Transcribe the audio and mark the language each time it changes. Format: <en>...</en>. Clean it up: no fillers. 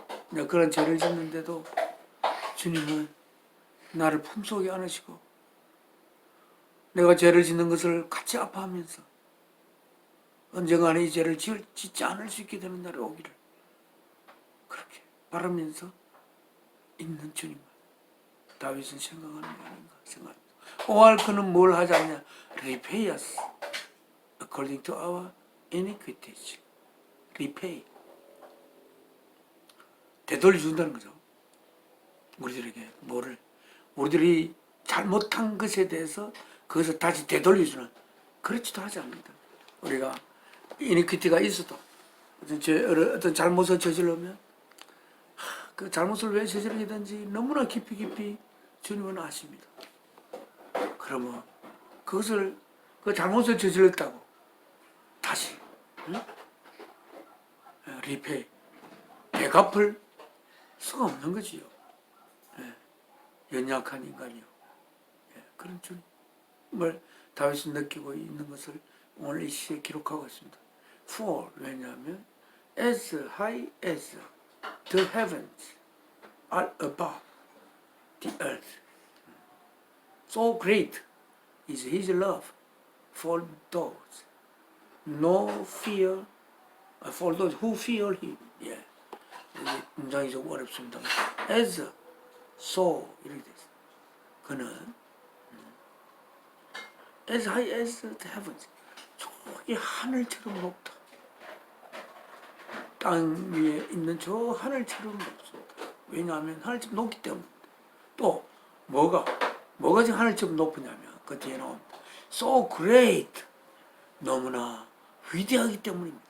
<ko>내가 그런 죄를 짓는데도 주님은 나를 품속에 안으시고 내가 죄를 짓는 것을 같이 아파하면서 언젠가는 이 죄를 짓지 않을 수 있게 되는 날이 오기를 그렇게 바라면서 있는 주님을 다윗은 생각하는 게 아닌가 생각합니다. 오할 그는 뭘 하지 않냐?</ko> <en>repay us according to our iniquities.</en> <ko>repay 되돌려준다는 거죠. 우리들에게 뭐를 우리들이 잘못한 것에 대해서 그것을 다시 되돌려주는 그렇지도 하지 않는다. 우리가 이니퀴티가 있어도 어떤 잘못을 저질러면 그 잘못을 왜 저지르게 된지 너무나 깊이 주님은 아십니다. 그러면 그것을 그 잘못을 저질렀다고 다시 리페이 되갚을 수가 없는 거지요. 연약한 인간이요. 그런 주님을 다윗이 느끼고 있는 것을 오늘 이 시에 기록하고 있습니다.</ko> <en>For</en> <ko>왜냐하면</ko> <en>as high as the heavens are above the earth, so great is his love for those no fear for those who fear him.</en> <ko>예. 이게 문장이 좀 어렵습니다.</ko> <en>as so</en> <ko>이렇게 됐어요. 그는</ko> <en>as high as the heavens.</en> <ko>저기 하늘처럼 높다. 땅 위에 있는 저 하늘처럼 높습니다. 왜냐하면 하늘처럼 높기 때문에. 또 뭐가 지금 하늘처럼 높으냐면 그 뒤에 나옵니다.</ko> <en>So great.</en> <ko>너무나 위대하기 때문입니다.</ko>